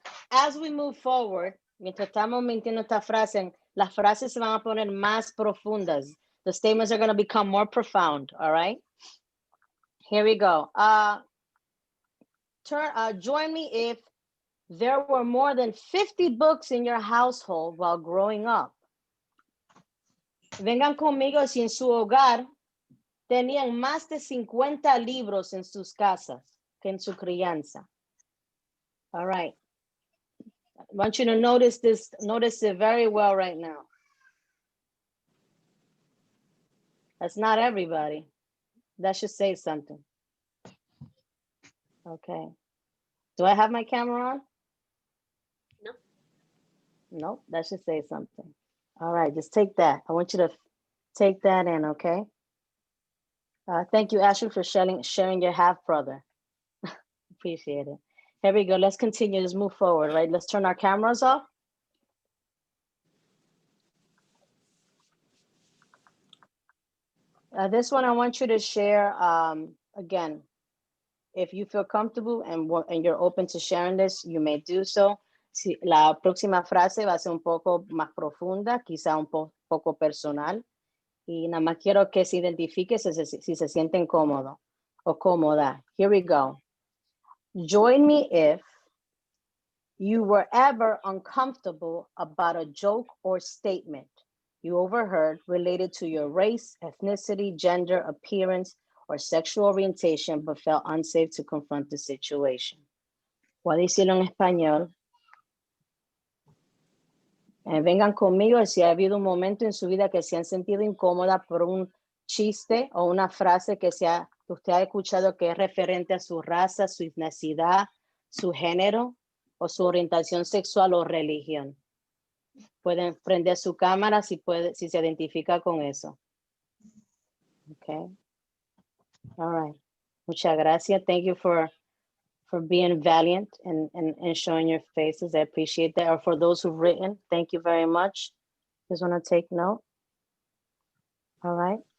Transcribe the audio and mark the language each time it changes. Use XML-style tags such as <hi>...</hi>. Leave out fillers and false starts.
<en>as we move forward,</en> <es>mientras estamos mintiendo esta frase, las frases se van a poner más profundas.</es> <en>The statements are going to become more profound, all right? Here we go. Join me if there were more than 50 books in your household while growing up.</en> <es>Vengan conmigo si en su hogar tenían más de 50 libros en sus casas que en su crianza.</es> <en>All right. I want you to notice this, notice it very well right now. That's not everybody. That should say something. Okay. Do I have my camera on? No. No, that should say something. All right, just take that. I want you to take that in, okay? Thank you, Ashley, for sharing your half brother. Appreciate it. Here we go. Let's continue. Let's move forward, right? Let's turn our cameras off. This one, I want you to share, again, if you feel comfortable and you're open to sharing this, you may do so.</en> <es>Si, la próxima frase va a ser un poco más profunda, quizá un poco personal. Y nada más quiero que se identifique si se sienten cómodo o cómoda.</es> <en>Here we go. Join me if you were ever uncomfortable about a joke or statement you overheard related to your race, ethnicity, gender, appearance, or sexual orientation, but felt unsafe to confront the situation.</en> <es>Voy a decirlo en español. Vengan conmigo si ha habido un momento en su vida que se han sentido incómoda por un chiste o una frase que usted ha escuchado que es referente a su raza, su etnicidad, su género o su orientación sexual o religión. Pueden prender su cámara si se identifica con eso.</es> <en>Okay. All right.</en> <es>Muchas gracias.</es> <en>Thank you for being valiant and showing your faces. I appreciate that. Or for those who've written, thank you very much. Just want to take note. All right.</en>